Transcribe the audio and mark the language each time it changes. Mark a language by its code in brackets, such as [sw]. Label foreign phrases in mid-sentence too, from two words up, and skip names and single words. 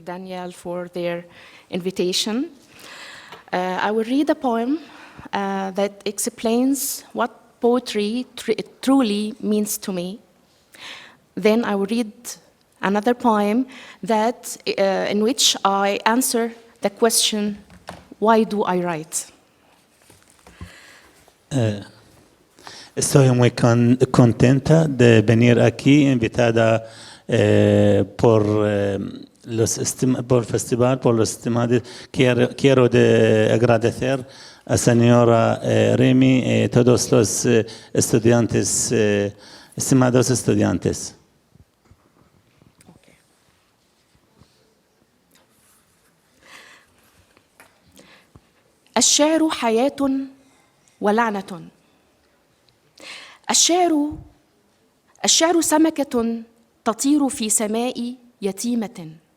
[en] Daniel for their invitation. I will read a poem that explains what poetry truly means to me. Then I will read another poem that, in which I answer the question, why do I write? [es] Estoy muy contenta de venir aquí, invitada por el festival, por los estimados. Quiero agradecer a señora Remy y todos los estudiantes, estimados estudiantes. [ar] الشعر حياة ولعنة. الشعر سمكة تطير في سماء يتيمة.